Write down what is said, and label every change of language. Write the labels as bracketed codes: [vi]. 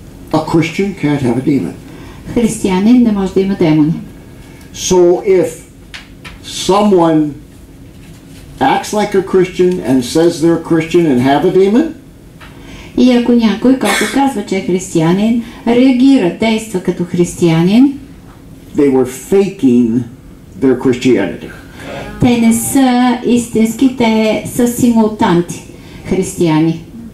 [en] A Christian can't have a demon. [bg] Християнин не може да има демони. [en] So if someone acts like a Christian and says they're a Christian and have a demon, [bg] и ако някой, който казва, че е християнин, реагира, действа като християнин, [en] they were faking their Christianity. [bg] Те не са истински, те са симултанти християни.